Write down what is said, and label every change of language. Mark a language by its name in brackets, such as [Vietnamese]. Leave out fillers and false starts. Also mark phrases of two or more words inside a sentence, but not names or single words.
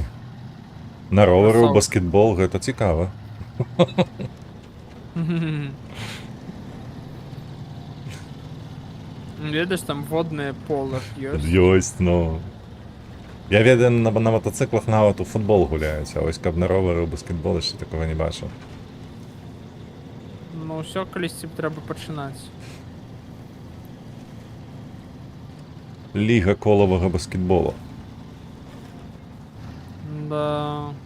[Belarusian] На ровері у Красава. баскетбол, гэта цікаво. [Ukrainian] Видиш, там водне поле есть. [Belarusian] Ёсть, ну. Я ведаю, на мотоциклах нават у футбол гуляють, а ось каб на ровері у баскетбол [Ukrainian] ще такого не бачив. Ну все, колись тебе треба починати. Ліга колового баскетболу. Да.